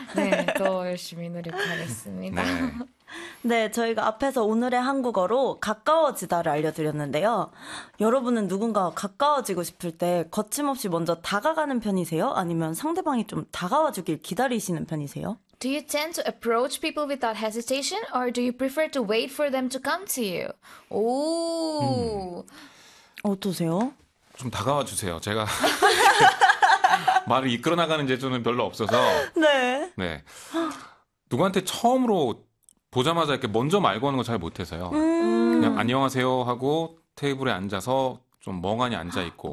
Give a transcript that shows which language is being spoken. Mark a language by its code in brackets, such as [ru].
[ko] 네, 더 열심히 노력하겠습니다. 네. 네, 저희가 앞에서 오늘의 한국어로 가까워지다를 알려드렸는데요. 여러분은 누군가와 가까워지고 싶을 때 거침없이 먼저 다가가는 편이세요? 아니면 상대방이 좀 다가와주길 기다리시는 편이세요? [en] Do you tend to approach people without hesitation or do you prefer to wait for them to come to you? [ko] 오! 어떠세요? 좀 다가와 주세요. 제가 말을 이끌어 나가는 재주는 별로 없어서. 네. 네. 누구한테 처음으로 보자마자 이렇게 먼저 말 거는 거 잘 못해서요. 그냥 안녕하세요 하고 테이블에 앉아서 좀 멍하니 앉아 있고.